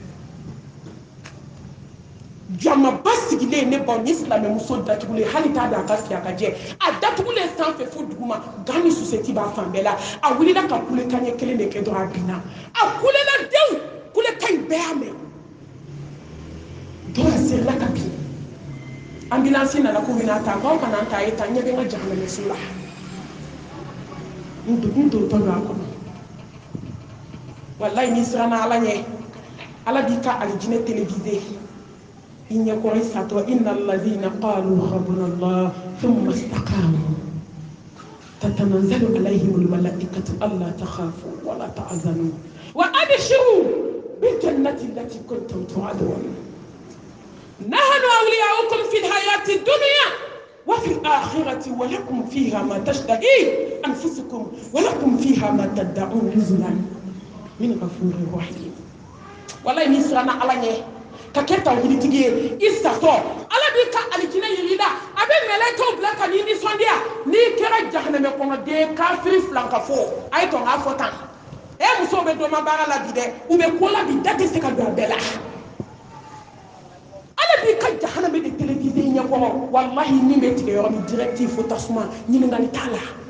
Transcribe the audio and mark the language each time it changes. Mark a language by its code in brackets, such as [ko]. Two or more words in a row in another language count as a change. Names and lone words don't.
[bm] jamaba sigilen ne baw ni silamɛmuso datugulen hali t'a dɔn a ka si a ka jɛ a datugulen sanfɛ fo duguma gan ni susɛti b'a fan bɛɛ la a wulila ka kulekan ɲɛ kelen de kɛ dɔrɔn a binna a kulela dewu kulekan in bɛɛ y'a mɛn dɔw a serila ka bin ambulance nana k'u bɛna ta k'aw kana ta a ye ta ɲɛ bɛ n ka jahanamɛso la n dontɔ don a kɔnɔ wallahi n'i siranna ala ɲɛ ala b'i ka alijinɛ télévisé [ar] إن يكون ساتو إن الذين قالوا ربنا الله ثم استقاموا تتنزل عليهم الملائكة ألا تخافوا ولا تحزنوا وأبشروا بالجنة التي كنتم توعدون نحن أولياؤكم في الحياة الدنيا وفي الآخرة ولكم فيها ما تشتهي أنفسكم ولكم فيها ما تدعون نزلا من غفور رحيم والله نسرنا على [bm] ka kɛ tawhiditigi ye i satɔ ala b'i ka alijinɛ yir'i la a bɛ mɛlɛkɛw bila ka n'i nisɔndiya n'i kɛra jahanamɛ kɔnɔden kafiri filankafo a ye tɔn k'a fɔ tan musow bɛ dɔnma baara la bi dɛ u bɛ ko la bi da tɛ se ka don a bɛɛ la ala b'i ka jahanamɛ de télévisé ɲɛkɔrɔ wallahi min bɛ tigɛ yɔrɔ min directive fo tasuma ɲininkali t'a la